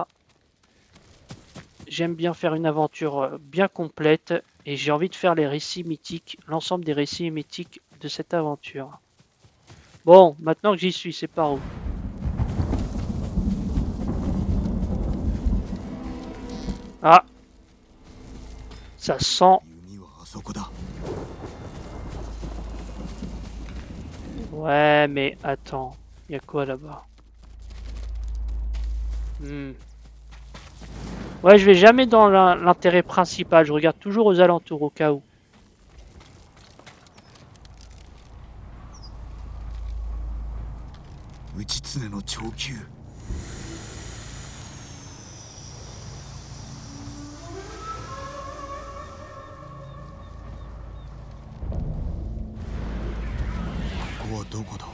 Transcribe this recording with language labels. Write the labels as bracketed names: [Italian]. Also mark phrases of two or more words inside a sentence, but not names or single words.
[French] J'aime bien faire une aventure bien complète et j'ai envie de faire les récits mythiques, l'ensemble des récits mythiques de cette aventure. Bon, maintenant que j'y suis, c'est par où? Ah, ça sent. [Japanese] 弓はあそこだ。 [French] Ouais, mais attends, il y a quoi là-bas? Ouais, je vais jamais dans l'intérêt principal, je regarde toujours aux alentours au cas où. [Japanese] 内常の長久。ここはどこだ。